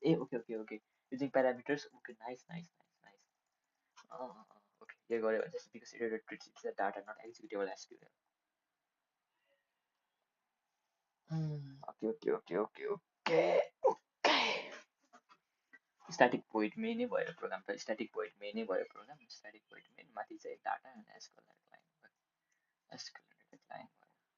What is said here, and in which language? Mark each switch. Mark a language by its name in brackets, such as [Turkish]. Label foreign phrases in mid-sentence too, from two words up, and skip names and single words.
[English] Okay. Using parameters. Okay, nice. Okay, you got it. Just because it treats the data, not executable SQL. Okay. Static void main भयो program त static void main भयो program static void main [Nepali] माथि चाहिँ [English] data and SQL line भयो SQL line भयो